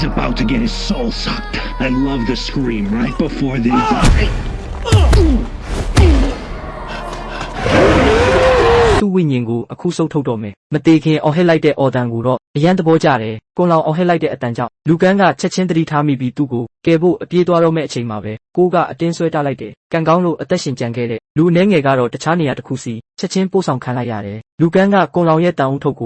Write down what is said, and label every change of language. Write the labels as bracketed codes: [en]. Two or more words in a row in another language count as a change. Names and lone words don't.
[en] about to get his soul sucked. I love the scream right before they die. [my] သူ့ဝိညာဉ်ကိုအခုဆုတ်ထုတ်တော့မယ်မသေးခင်အော်ဟစ်လိုက်တဲ့အော်တန်ကိုတော့အရန်သဘောကျတယ်ကွန်လောင်အော်ဟစ်လိုက်တဲ့အတန်ကြောင့်လူကန်းကချက်ချင်းတတိထားမိပြီးသူ့ကိုကယ်ဖို့အပြေးသွားတော့မဲ့အချိန်မှာပဲကိုကအတင်းဆွဲထားလိုက်တယ်ကံကောင်းလို့အသက်ရှင်ကြံခဲ့တဲ့လူအနှဲငယ်ကတော့တခြားနေရာတစ်ခုစီချက်ချင်းပို့ဆောင်ခံလိုက်ရတယ်လူကန်းကကွန်လောင်ရဲ့တန်ဦးထုတ်